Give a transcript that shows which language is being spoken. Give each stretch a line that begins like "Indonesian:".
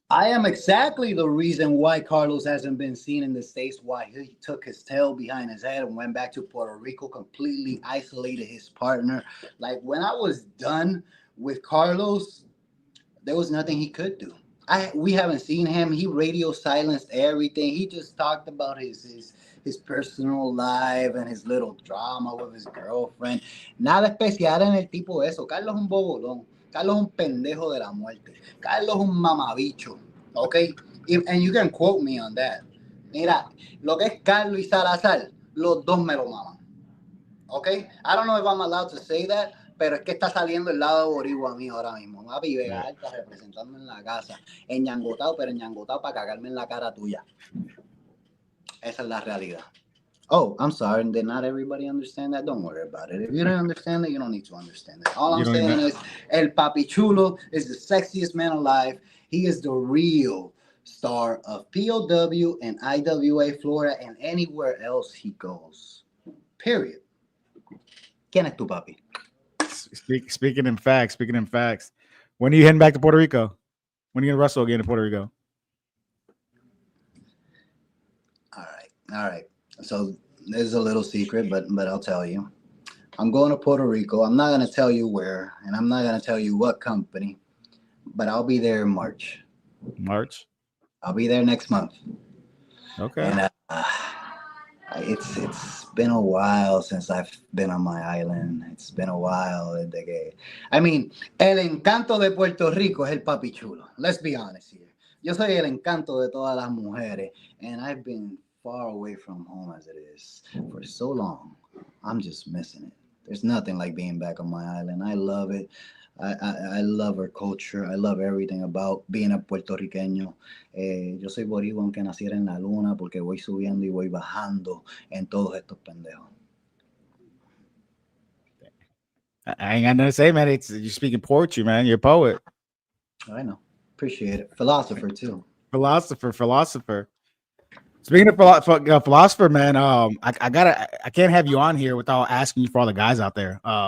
English: I am exactly the reason why Carlos hasn't been seen in the States, why he took his tail behind his head and went back to Puerto Rico, completely isolated his partner. Like when I was done with Carlos, there was nothing he could do. We haven't seen him. He radio silenced everything. He just talked about his personal life and his little drama with his girlfriend.
Spanish: Nada especial en el tipo eso. Carlos es un bobolón. Carlos es un pendejo de la muerte. Carlos es un mamabicho. Okay?
English: And you can quote me on that.
Spanish: Mira, lo que es Carlos y Salazar, los dos me lo maman. Okay?
English: I don't know if I'm allowed to say that,
Spanish: pero es que está saliendo el lado boricua mío ahora mismo. Papi Vega Alta representando en la casa. Enñangotado, pero enñangotado para cagarme en la cara tuya. Esa es la realidad.
English: Oh, I'm sorry. Did not everybody understand that? Don't worry about it. If you don't understand it, you don't need to understand it. All I'm saying is El Papichulo is the sexiest man alive. He is the real star of POW and IWA Florida and anywhere else he goes. Period. ¿Quién es tu papi? Speaking in facts. When are you heading back to Puerto Rico? When are you gonna wrestle again in Puerto Rico? All right. So this is a little secret, but I'll tell you. I'm going to Puerto Rico. I'm not gonna tell you where, and I'm not gonna tell you what company, but I'll be there in March. March. I'll be there next month. Okay. And it's been a while since I've been on my island. It's been a while. I mean,
Spanish: el encanto de Puerto Rico es el Papichulo.
English: Let's be honest here.
Spanish: Yo soy el encanto de todas las mujeres,
English: and I've been far away from home as it is for so long. I'm just missing it. There's nothing like being back on my island. I love it. I love our culture. I love everything about being a puertorriqueño.
Spanish: Yo soy boricua aunque naciera en la luna porque voy subiendo y voy bajando en todos estos pendejos.
English: I ain't got nothing to say, man. You're speaking poetry, man. You're a poet. I know. Appreciate it. Philosopher too. Philosopher. Speaking of philosopher, man, I can't have you on here without asking you for all the guys out there.